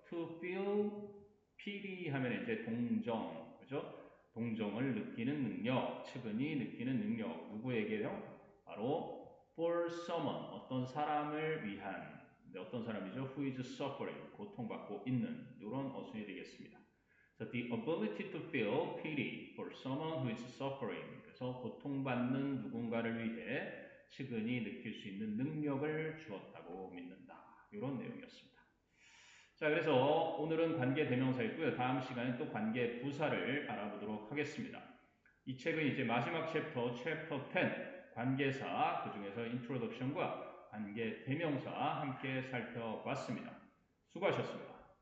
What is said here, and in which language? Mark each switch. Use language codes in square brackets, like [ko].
[en] To feel pity [ko] 하면 이제 동정, 그죠? 동정을 느끼는 능력, 측은히 느끼는 능력. 누구에게요? 바로 [en] for someone, [ko] 어떤 사람을 위한. 근데 어떤 사람이죠? [en] Who is suffering, [ko] 고통받고 있는 이런 어순이 되겠습니다. [en] So the ability to feel pity for someone who is suffering. [ko] 그래서 고통받는 누군가를 위해 측은히 느낄 수 있는 능력을 주었다고 믿는다. 이런 내용이었습니다. 자, 그래서 오늘은 관계 대명사였고요. 다음 시간에 또 관계 부사를 알아보도록 하겠습니다. 이 책은 이제 마지막 챕터 10 관계사 그 중에서 인트로덕션과 관계 대명사 함께 살펴봤습니다. 수고하셨습니다.